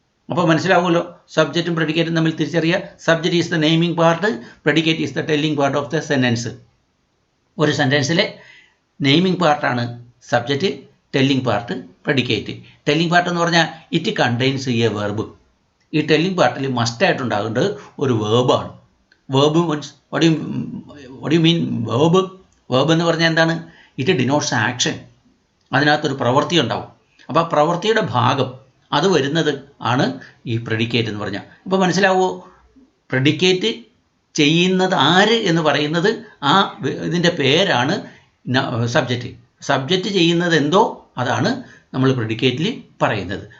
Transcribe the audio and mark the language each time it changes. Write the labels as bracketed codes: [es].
[ml] അപ്പോൾ മനസ്സിലാവുമല്ലോ, സബ്ജക്റ്റും പ്രെഡിക്കേറ്റും തമ്മിൽ തിരിച്ചറിയുക. [en] Subject is the naming part, predicate is the telling part of the sentence. [ml] ഒരു സെൻറ്റൻസിലെ naming പാർട്ടാണ് subject, telling part predicate. Telling part എന്ന് പറഞ്ഞാൽ [en] It contains a verb. [ml] ഈ ടെല്ലിംഗ് പാർട്ടിൽ മസ്റ്റായിട്ടുണ്ടാകേണ്ടത് ഒരു വേർബാണ്. [en] Verb means what do you mean verb? [ml] Verb എന്ന് പറഞ്ഞാൽ എന്താണ്? [en] It denotes action. [ml] അതിനകത്തൊരു പ്രവൃത്തി ഉണ്ടാവും. അപ്പോൾ ആ പ്രവൃത്തിയുടെ ഭാഗം അത് വരുന്നത് ആണ് ഈ പ്രെഡിക്കേറ്റ് എന്ന് പറഞ്ഞാൽ. ഇപ്പോൾ മനസ്സിലാവുമോ? പ്രെഡിക്കേറ്റ് ചെയ്യുന്നത് ആര് എന്ന് പറയുന്നത് ആ ഇതിൻ്റെ പേരാണ് സബ്ജക്റ്റ്. സബ്ജക്റ്റ് ചെയ്യുന്നത് എന്തോ അതാണ് നമ്മൾ പ്രെഡിക്കേറ്റിൽ പറയുന്നത്.